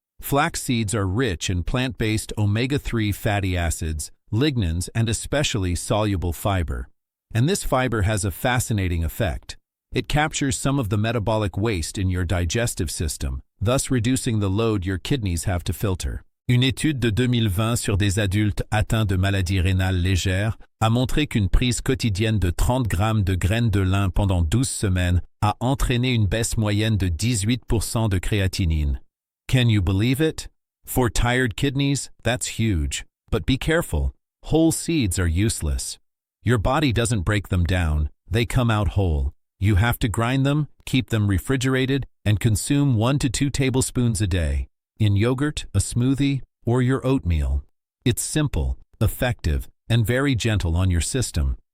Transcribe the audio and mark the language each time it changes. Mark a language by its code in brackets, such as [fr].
[en] Flax seeds are rich in plant-based omega-3 fatty acids, lignans, and especially soluble fiber. And this fiber has a fascinating effect. It captures some of the metabolic waste in your digestive system, thus reducing the load your kidneys have to filter. [fr] Une étude de 2020 sur des adultes atteints de maladies rénales légères a montré qu'une prise quotidienne de 30 grammes de graines de lin pendant 12 semaines a entraîné une baisse moyenne de 18% de créatinine. [en] Can you believe it? For tired kidneys, that's huge. But be careful. Whole seeds are useless. Your body doesn't break them down. They come out whole. You have to grind them, keep them refrigerated, and consume 1 to 2 tablespoons a day. In yogurt, a smoothie, or your oatmeal. It's simple, effective, and very gentle on your system.